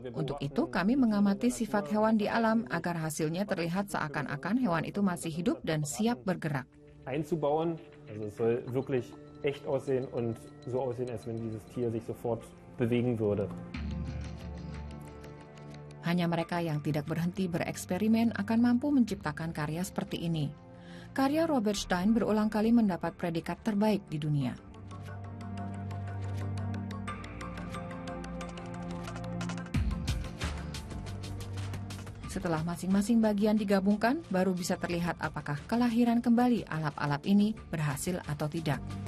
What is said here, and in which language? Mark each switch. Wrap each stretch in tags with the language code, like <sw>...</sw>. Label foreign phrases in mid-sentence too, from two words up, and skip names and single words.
<id>Untuk itu, kami mengamati sifat hewan di alam agar hasilnya terlihat seakan-akan hewan itu masih hidup dan siap bergerak.</id> <de>Einzubauen, also es soll wirklich echt aussehen und so aussehen, als wenn dieses Tier sich sofort bewegen würde.</de> <id>Hanya mereka yang tidak berhenti bereksperimen akan mampu menciptakan karya seperti ini. Karya Robert Stein berulang kali mendapat predikat terbaik di dunia. Setelah masing-masing bagian digabungkan, baru bisa terlihat apakah kelahiran kembali alap-alap ini berhasil atau tidak.</id>